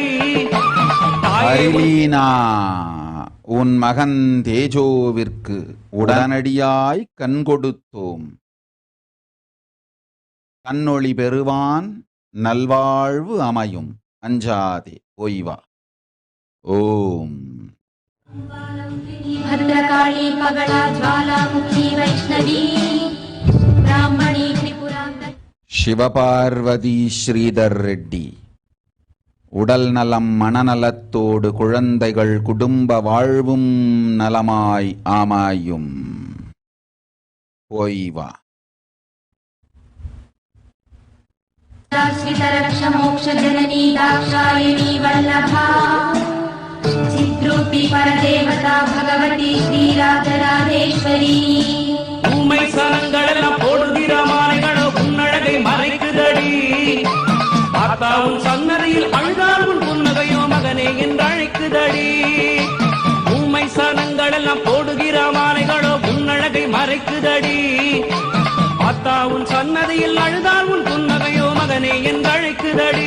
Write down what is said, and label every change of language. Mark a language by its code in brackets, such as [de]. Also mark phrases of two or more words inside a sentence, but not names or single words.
[ta] அரிலீனா உன் மகன் தேஜோவிற்கு உடனடியாய் கண் கொடுத்தோம் கண்ணொளி பெறுவான் நல்வாழ்வு அமையும் அஞ்சாதே ஓய்வா ஓம் [sa] भद्रकाली पगड़ा ज्वालामुखी वैष्णवी ब्राह्मणी त्रिपुरांतरी [ta] சிவபார்வதி ஸ்ரீதர் ரெட்டி உடல் நலம் மனநலத்தோடு குழந்தைகள் குடும்ப வாழ்வும் நலமாய் ஆமாயும் போய் வா [sa] श्रीधरक्ष मोक्ष जननी दाक्षायणी वल्लभा चिद्रूपी परदेवता भगवती श्रीराजराजेश्वरी [ta] உண்மை சனங்களெல்லாம் போடுகிற மாலைகளோ உன்னழகை மறைக்குதடி ஆத்தாவும் சன்னதியில் அழுதால் உன் புன்னகையோ மகனே என்று அழைக்குதடி உண்மை சனங்களெல்லாம் போடுகிற மாலைகளோ உன்னழகை மறைக்குதடி ஆத்தா உன் சன்னதியில் அழுதால் உன் புன்னகையோ மகனே என்று அழைக்குதடி.